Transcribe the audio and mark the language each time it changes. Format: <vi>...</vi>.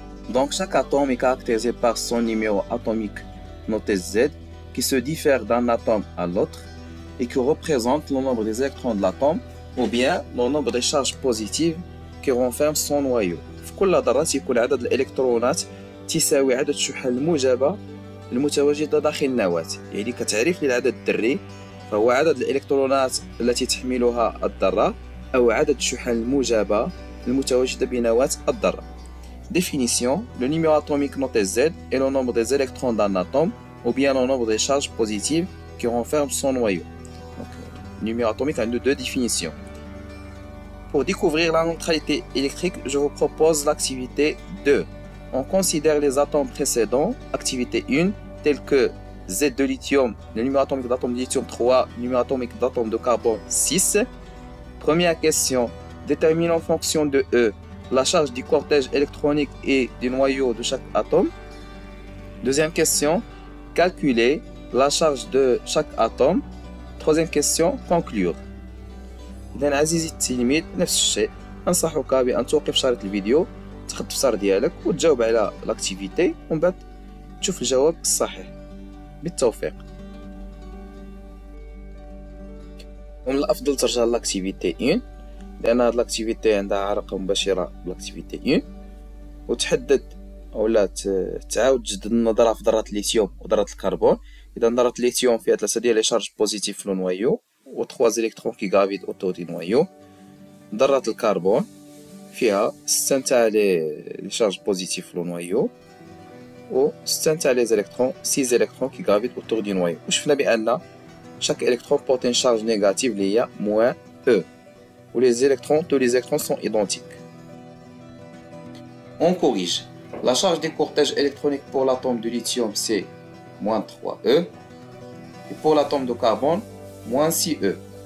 <fr>Donc, chaque atome est caractérisé par son numéro atomique, noté Z, qui se diffère d'un atome à l'autre et qui représente le nombre des électrons de l'atome ou bien le nombre de charges positives qui renferment son noyau.</fr> <ar>في كل ذرة يكون عدد الإلكترونات تساوي عدد الشحن الموجبة المتواجدة داخل النواة. يعني كتعريف للعدد الذري فهو عدد الإلكترونات التي تحملها الذرة أو عدد الشحن الموجبة المتواجدة بنواة الذرة.</ar> <fr>Définition: le numéro atomique noté Z est le nombre des électrons d'un atome ou bien le nombre des charges positives qui renferment son noyau. Donc, le numéro atomique a deux définitions. Pour découvrir la neutralité électrique, je vous propose l'activité 2. On considère les atomes précédents, activité 1, tels que Z de lithium, le numéro atomique d'atome de lithium 3, le numéro atomique d'atome de carbone 6. Première question, détermine en fonction de E la charge du cortège électronique et du noyau de chaque atome. Deuxième question, calculer la charge de chaque atome. Troisième question, conclure.</fr> <ar>إذا عزيزي التلميذ نفس الشيء، أنصحك بأن توقف شريط الفيديو، تاخد الدفتر ديالك وتجاوب على لاكتيفيتي ومن بعد تشوف الجواب الصحيح. بالتوفيق. ومن الأفضل ترجع لاكتيفيتي 1 لأن هاد لاكتيفيتي عندها علاقة مباشرة بلاكتيفيتي 1 وتحدد أولا تعاود تجدد النظرة في ذرات الليثيوم وذرات الكربون. إذا ذرة الليثيوم فيها 3 ديال</ar> <fr>لي شارج بوزيتيف</fr> <ar>في النوايو و 3 إلكترون</ar> <fr>كي غافيد أوتور دي نوايو.</fr> <ar>ذرة الكربون فيها 6 نتاع</ar> <fr>لي شارج بوزيتيف</fr> <ar>في النوايو و 6 نتاع</ar> <fr>لي زيليكترون</fr> <ar>6 إلكترون</ar> <fr>كي غافيد أوتور دي نوايو.</fr> <ar>وشفنا بأن</ar> <fr>chaque électron porte une charge négative liée à moins E, où tous les électrons sont identiques. On corrige. La charge des cortèges électroniques pour l'atome de lithium, c'est moins 3E, et pour l'atome de carbone, moins 6E.</fr>